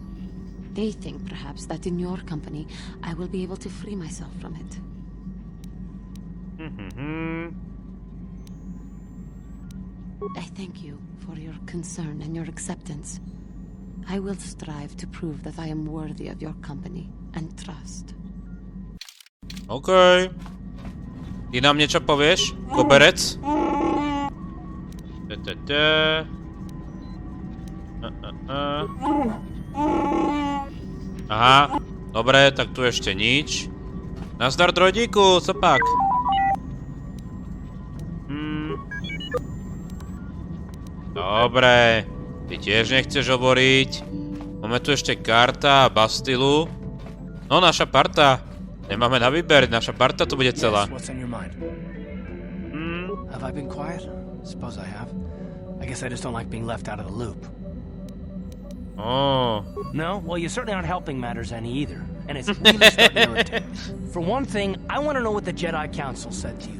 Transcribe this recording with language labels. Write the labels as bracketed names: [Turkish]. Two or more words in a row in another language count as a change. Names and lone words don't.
[English] They think, perhaps, that in your company, I will be able to free myself from it. I thank you for your concern and your acceptance. I will strive to prove that I am worthy of your company and trust. [Slovak] OK. Ty nám niečo povieš? Koberec? Aha, dobre, tak tu ešte nič. [Czech] Nazdar, droidíku, co pak? [Slovak] Dobre, ty tiež nechceš hovoriť. Máme tu ešte Cartha a Bastillu. No, naša parta. Nemáme na výber, naša parta tu bude celá. [English] Have I been quiet? Suppose I have. I guess I just don't like being left out of the loop. Oh. No? Well, you certainly aren't helping matters any either. And it's really starting to irritate me. For one thing, I want to know what the Jedi Council said to you.